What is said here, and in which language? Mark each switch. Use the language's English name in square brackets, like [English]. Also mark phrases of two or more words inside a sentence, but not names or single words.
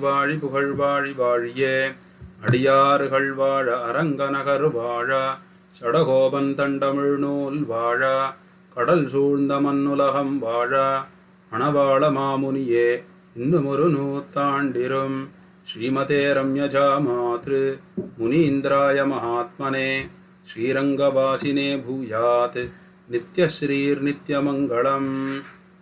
[Tamil] வாழி புகழ் வாழி வாழியே அடியாறுகள் வாழ அரங்கநகர் வாழ சடகோபன் தண்டமிழ் நூல் வாழ கடல் சூழ்ந்த மண்ணுலகம் வாழ மணவாள மாமுனியே இன்னுமொரு நூத்தாண்டிரும் [Sanskrit] श्रीमते रम्यजा मातृ मुनीन्द्राय महात्मने श्रीरङ्गवासिने भूयात् नित्यश्रीः नित्यमङ्गलम्.